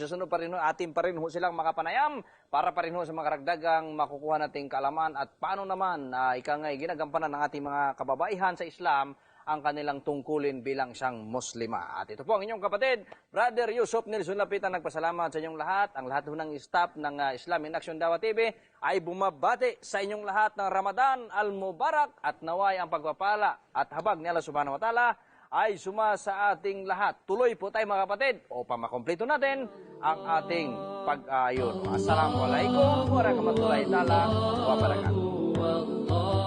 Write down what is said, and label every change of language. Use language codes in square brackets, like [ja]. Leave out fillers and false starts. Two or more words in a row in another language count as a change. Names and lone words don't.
[tl] Susunod pa rin, atin pa rin silang makapanayam para pa rin sa mga karagdagang makukuha nating kaalaman at paano naman ginagampanan ng ating mga kababaihan sa Islam ang kanilang tungkulin bilang siyang Muslima. At ito po ang inyong kapatid, Brother Yusuf Nilson Lapitan, nagpasalamat sa inyong lahat. Ang lahat ng staff ng Islam in Action Dawah TV ay bumabati sa inyong lahat ng [ar] رمضان المبارك [tl] at naway ang pagpapala at habag ni [ar] الله سبحانه وتعالى [tl] ay suma sa ating lahat. Tuloy po tayo mga kapatid upang makompleto natin ang ating pag-aayon. [ar] السلام عليكم ورحمة الله تعالى وبركاته.